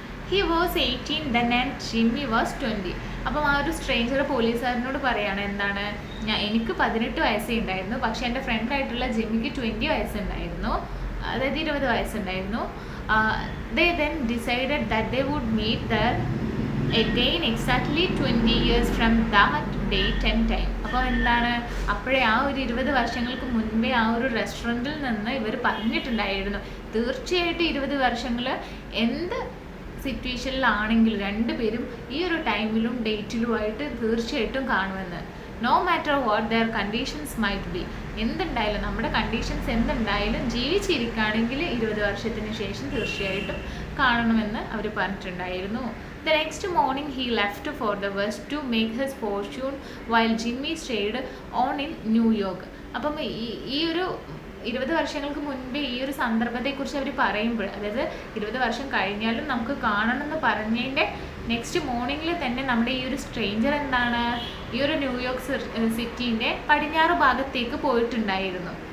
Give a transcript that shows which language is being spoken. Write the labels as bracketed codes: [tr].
[en] He was 18 then and Jimmy was 20. [ml] അപ്പം ആ ഒരു സ്ട്രേഞ്ചർ പോലീസുകാരനോട് പറയാണ്, എന്താണ്, എനിക്ക് 18 വയസ്സേ ഉണ്ടായിരുന്നു, പക്ഷേ എൻ്റെ ഫ്രണ്ടായിട്ടുള്ള ജിമ്മിക്ക് 20 വയസ്സുണ്ടായിരുന്നു, അതായത് 20 വയസ്സുണ്ടായിരുന്നു. [en] They then decided that they would meet there again exactly 20 years from that date and time. [ml] അപ്പോൾ എന്താണ്, അപ്പോഴേ ആ ഒരു 20 വർഷങ്ങൾക്ക് മുൻപേ ആ ഒരു റെസ്റ്റോറൻറ്റിൽ നിന്ന് ഇവർ പറഞ്ഞിട്ടുണ്ടായിരുന്നു, തീർച്ചയായിട്ടും 20 വർഷങ്ങൾ എന്ത് സിറ്റുവേഷനിലാണെങ്കിലും രണ്ടുപേരും ഈ ഒരു ടൈമിലും ഡേറ്റിലുമായിട്ട് തീർച്ചയായിട്ടും കാണുമെന്ന്. [en] no matter what their conditions might be, [ml] എന്തുണ്ടായാലും നമ്മുടെ കണ്ടീഷൻസ് എന്തുണ്ടായാലും ജീവിച്ചിരിക്കുകയാണെങ്കിൽ 20 വർഷത്തിന് ശേഷം തീർച്ചയായിട്ടും കാണണമെന്ന് അവർ പറഞ്ഞിട്ടുണ്ടായിരുന്നു. [en] The next morning he left for the west to make his fortune while Jimmy stayed on in New York. [ml] അപ്പം ഈ ഒരു 20 വർഷങ്ങൾക്ക് മുൻപേ ഈ ഒരു സന്ദർഭത്തെക്കുറിച്ച് അവർ പറയുമ്പോൾ, അതായത് 20 വർഷം കഴിഞ്ഞാലും നമുക്ക് കാണണമെന്ന് പറഞ്ഞതിൻ്റെ നെക്സ്റ്റ് മോർണിംഗിൽ തന്നെ നമ്മുടെ ഈ ഒരു സ്ട്രേഞ്ചർ എന്താണ്, ഈ ഒരു ന്യൂയോർക്ക് സിറ്റീൻ്റെ പടിഞ്ഞാറ് ഭാഗത്തേക്ക് പോയിട്ടുണ്ടായിരുന്നു.